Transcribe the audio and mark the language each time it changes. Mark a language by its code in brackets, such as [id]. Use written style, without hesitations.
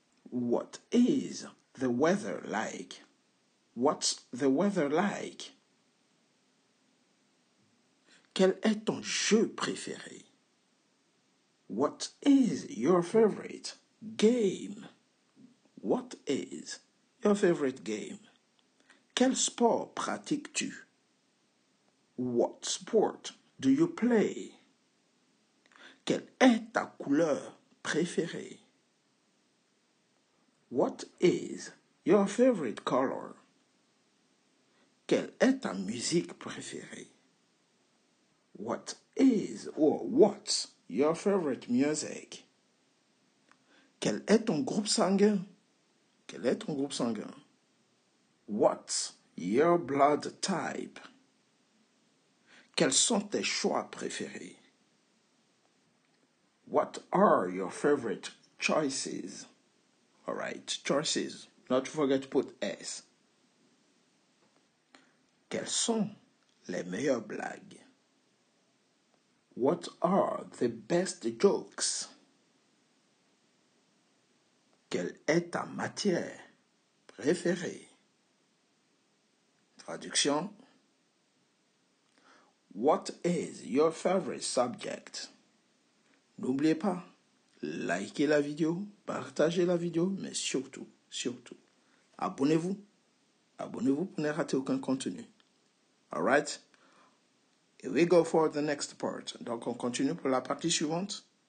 [en] What is the weather like? What's the weather like? [fr] Quel est ton jeu préféré? [en] What is your favorite game? What is your favorite game? [fr] Quel sport pratiques-tu? [en] What sport do you play? [fr] Quelle est ta couleur préférée? [en] What is your favorite color? [fr] Quelle est ta musique préférée? [en] What is or what's your favorite music? [fr] Quel est ton groupe sanguin? Quel est ton groupe sanguin? [en] What's your blood type? [fr] Quels sont tes choix préférés? [en] What are your favorite choices? All right, choices. Not to forget to put S. [fr] Quelles sont les meilleures blagues? [en] What are the best jokes? [fr] Quelle est ta matière préférée? Traduction. [en] What is your favorite subject? [fr] N'oubliez pas, likez la vidéo, partagez la vidéo, mais surtout, abonnez-vous. Abonnez-vous pour ne rater aucun contenu. Alright? [en] Here we go for the next part. [fr] Donc, on continue pour la partie suivante.